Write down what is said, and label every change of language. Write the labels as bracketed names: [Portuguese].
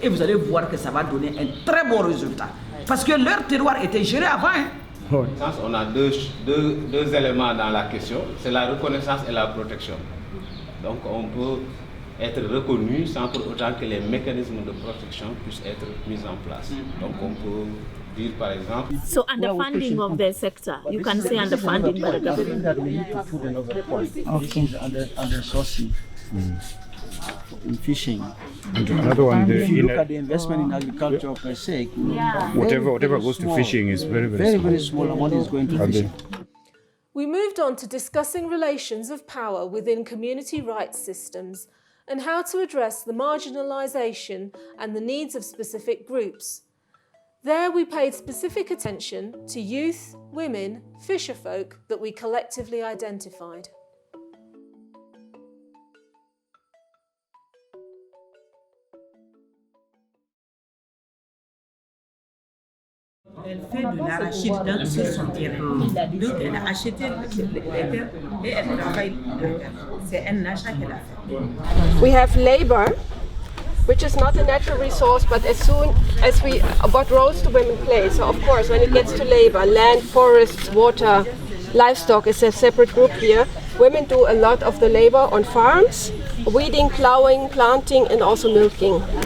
[French] Et vous allez voir que ça va donner un très bon résultat. Parce que leur terroir était géré avant. Hein. Oui. On a deux éléments dans la question, c'est la reconnaissance et la protection. Donc on peut être reconnu sans pour autant que les mécanismes de protection puissent être mis en place. Donc on peut dire par exemple... [English] So underfunding of the sector, you can say underfunding by the government. Okay. Under sourcing. In fishing. And another one, if you look at the investment in agriculture per se, whatever goes to fishing is very small amount is going to fishing. We moved on to discussing relations of power within community rights systems and how to address the marginalisation and the needs of specific groups. There we paid specific attention to youth, women, fisherfolk that we collectively identified. [French] Elle fait de l'arachide sur son terrain. Donc elle a acheté les terres et elle travaille. C'est un achat qu'elle a fait. [English] We have labor, which is not a natural resource, but as soon as what roles do women play? So of course, when it gets to labor, land, forests, water, livestock is a separate group here. Women do a lot of the labor on farms, weeding, plowing, planting, and also milking.